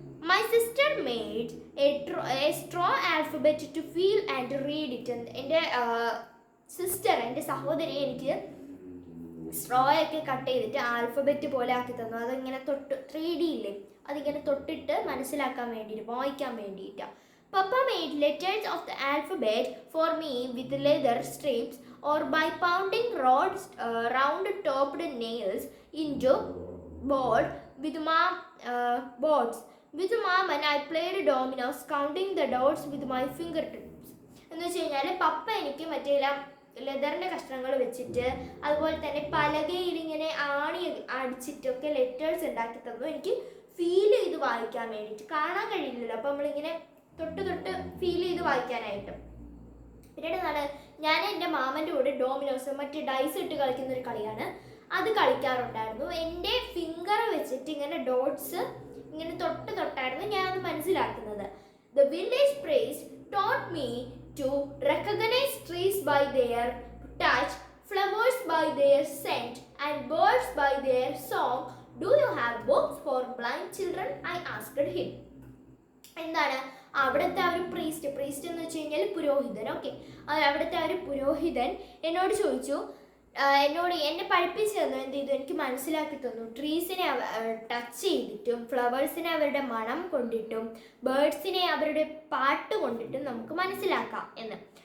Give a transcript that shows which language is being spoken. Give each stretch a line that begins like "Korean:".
English: My sister made a straw alphabet to feel and read it.
Malayalam: എൻ്റെ sister, എൻ്റെ സഹോദരി എനിക്ക് സ്ട്രോയൊക്കെ കട്ട് ചെയ്തിട്ട് ആൽഫബറ്റ് പോലെ ആക്കി തന്നു. അതിങ്ങനെ തൊട്ട് 3D ഇല്ലേ, അതിങ്ങനെ തൊട്ടിട്ട് മനസ്സിലാക്കാൻ വേണ്ടിയിട്ട്, വായിക്കാൻ വേണ്ടിയിട്ടാണ്.
English: Papa made letters of the alphabet for me with leather strips or by pounding round-topped nails into board with boards. With mom and I played dominoes, counting the dots with my fingertips.
Malayalam: എന്ന് വെച്ച് കഴിഞ്ഞാൽ പപ്പ എനിക്ക് മറ്റേ ലെതറിൻ്റെ കഷ്ണങ്ങൾ വെച്ചിട്ട് അതുപോലെ തന്നെ പലകയിൽ ഇങ്ങനെ ആണി അടിച്ചിട്ടൊക്കെ ലെറ്റേഴ്സ് ഉണ്ടാക്കി തന്നു. എനിക്ക് ഫീൽ ചെയ്ത് വായിക്കാൻ വേണ്ടിയിട്ട്, കാണാൻ കഴിയില്ലല്ലോ, അപ്പോൾ നമ്മളിങ്ങനെ തൊട്ട് ഫീൽ ചെയ്ത് വായിക്കാനായിട്ട്. പിന്നീട് ഞാൻ എൻ്റെ മാമൻ്റെ കൂടെ ഡോമിനോസ് മറ്റേ ഡൈസ് ഇട്ട് കളിക്കുന്ന ഒരു കളിയാണ്, അത് കളിക്കാറുണ്ടായിരുന്നു. എൻ്റെ ഫിംഗർ വെച്ചിട്ട് ഇങ്ങനെ ഡോട്ട്സ് ഇങ്ങനെ തൊട്ടായിരുന്നു ഞാൻ അത് മനസ്സിലാക്കുന്നത്.
English: The village priest taught me to recognize trees by their touch, flowers by their scent, and birds by their song. Do you have books for blind children? I asked him.
Malayalam: എന്താണ് അവിടുത്തെ ആ ഒരു priest എന്ന് വെച്ച് കഴിഞ്ഞാൽ പുരോഹിതൻ. Okay, അവിടുത്തെ ആ ഒരു പുരോഹിതൻ എന്നോട് ചോദിച്ചു, എന്നെ പഠിപ്പിച്ചു തന്നു. എന്ത് ചെയ്തു, എനിക്ക് മനസ്സിലാക്കി തന്നു. ട്രീസിനെ ടച്ച് ചെയ്തിട്ടും ഫ്ലവേഴ്സിനെ അവരുടെ മണം കൊണ്ടിട്ടും ബേർഡ്സിനെ അവരുടെ പാട്ട് കൊണ്ടിട്ടും നമുക്ക് മനസ്സിലാക്കാം എന്ന്.